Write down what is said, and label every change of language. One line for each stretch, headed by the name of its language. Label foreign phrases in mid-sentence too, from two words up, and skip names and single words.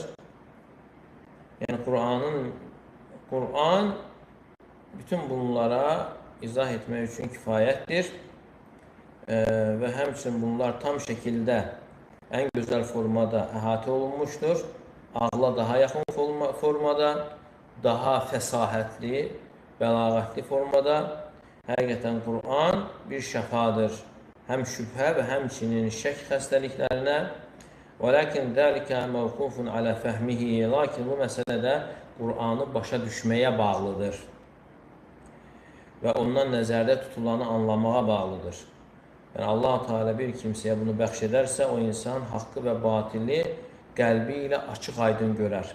Azerbaijani: Yəni, Quran bütün bunlara izah etmək üçün kifayətdir və həmçinin bunlar tam şəkildə ən gözəl formada əhatə olunmuşdur. Ağla daha yaxın formada, daha fəsahətli, bəlağətli formada. Həqiqətən Quran bir şəfadır. Həm şübhə və həmçinin şək xəstəliklərinə.
Arabic: وَلَكِنْ ذَلِكَ مَوْقُوفٌ عَلَى فَهْمِهِ.
Azerbaijani: Lakin bu məsələdə Quranı başa düşməyə bağlıdır və ondan nəzərdə tutulanı anlamağa bağlıdır. Yəni, Allah-u Teala bir kimsəyə bunu bəxş edərsə, o insan haqqı və batili qəlbi ilə açıq-aydın görər.